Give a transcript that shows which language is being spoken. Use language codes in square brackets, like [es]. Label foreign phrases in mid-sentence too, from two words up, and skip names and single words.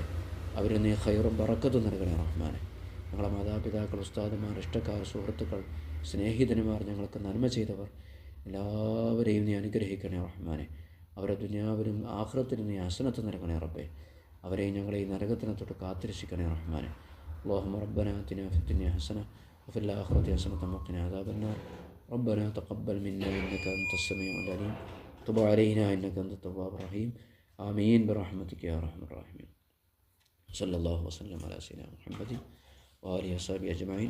[ml] അവരെ നീ ഖൈറും ബറക്കത്തും നൽകണേ റഹ്മാനെ. ഞങ്ങളുടെ മാതാപിതാക്കൾ, ഉസ്താദുമാർ, ഇഷ്ടക്കാർ, സുഹൃത്തുക്കൾ, സ്നേഹിതന്മാർ, ഞങ്ങൾക്ക് നന്മ ചെയ്തവർ എല്ലാവരെയും നീ അനുഗ്രഹിക്കണേ റഹ്മാനെ. അവരെ ദുനിയാവിലും ആഖിറത്തിലും നീ ഹസനത്ത് നൽകണേ റബ്ബേ. അവരെയും ഞങ്ങളെ ഈ നരകത്തിനെ തൊട്ട് കാത്തിരക്ഷിക്കണേ റഹ്മാനെ. [ar] اللهم ربنا آتنا في الدنيا حسنة وفي الآخرة حسنة وقنا عذاب النار. ربنا تقبل منا إنك أنت السميع العليم. تب علينا إنك أنت التواب الرحيم. آمين برحمتك يا أرحم الراحمين. صلى الله وسلم على سيدنا محمد وآله وصحبه أجمعين.